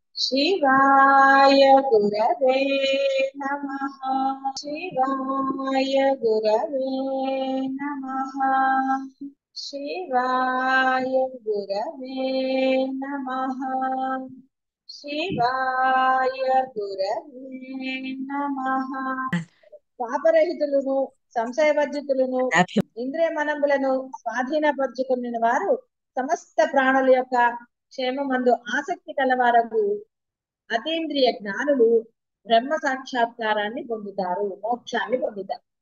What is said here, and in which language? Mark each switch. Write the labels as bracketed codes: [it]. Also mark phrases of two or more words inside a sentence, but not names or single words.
[sa] शिवाय गुरवे नमः। शिवाय गुरवे नमः। शिवाय गुरवे नमः। शिवाय गुरवे नमः। [te] పాపరహితులను సంశయవర్జితులను ఇంద్రియ మనములను స్వాధీనపరుచుకున్న వారు సమస్త ప్రాణుల యొక్క క్షేమమందు ఆసక్తి కలవారకు అతీంద్రియ జ్ఞానులు బ్రహ్మ సాక్షాత్కారాన్ని పొందుతారు, మోక్షాన్ని పొందుతారు.